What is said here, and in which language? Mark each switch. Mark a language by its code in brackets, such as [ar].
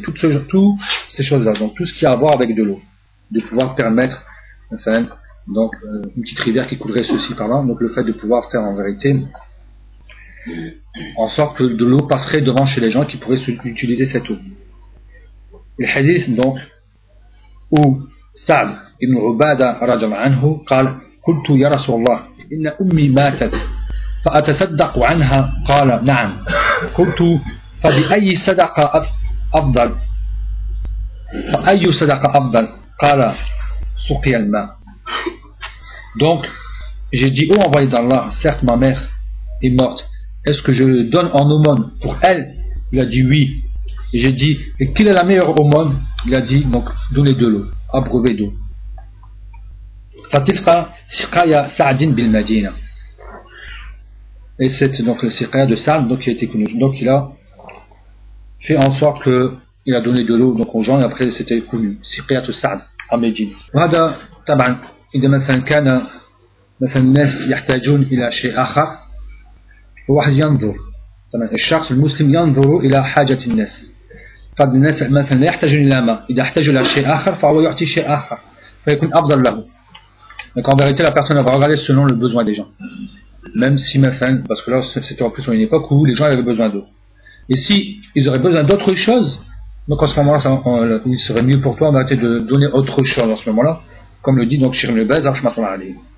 [fr] Toutes ces choses-là, donc tout ce qui a à voir avec de l'eau, de pouvoir permettre, enfin, donc une petite rivière qui coulerait ceci par là, donc le fait de pouvoir faire en vérité en sorte que de l'eau passerait devant chez les gens qui pourraient utiliser cette eau. Le hadith donc où [ar] Sa'd ibn Ubada radiallahu anhu قال قلت يا رسول الله إن أمي ماتت فأتصدق عنها قال نعم قلت فبأي صدقة أفضل فأي صدقة أفضل قال سقي الماء. [fr] Donc, j'ai dit, oh envoyé d'Allah, certes ma mère est morte, est-ce que je le donne en aumône pour elle? Il a dit oui. Et j'ai dit, et quelle est la meilleure aumône? Il a dit, donc, donner de l'eau, abreuver d'eau. [ar] Fatilqa siqaya Sa'din bil Madina. [fr] Et c'est donc le siqaya de Sa'd qui a été connu. Donc, il a fait en sorte qu'il a donné de l'eau donc, aux gens et après c'était connu. Siqaya de Sa'd à Médine. [ar] Wada taban. إذا مثلا كان مثلا الناس يحتاجون إلى شيء آخر فواحد ينظر طبعا الشخص المسلم ينظر إلى حاجة الناس قد الناس مثلا يحتاجون إلى ما إذا احتاجوا إلى شيء آخر فهو يعطي شيء آخر فيكون أفضل له. [fr] Donc en vérité, la personne va regarder selon le besoin des gens. Même si, parce que là, c'était en plus une époque où les gens avaient besoin d'eau. Et si ils auraient besoin d'autre chose, donc en ce moment-là, il serait mieux pour toi d'arrêter de donner autre chose en ce moment-là, comme le dit donc Shirin Lebez, Rahmatullah Ali.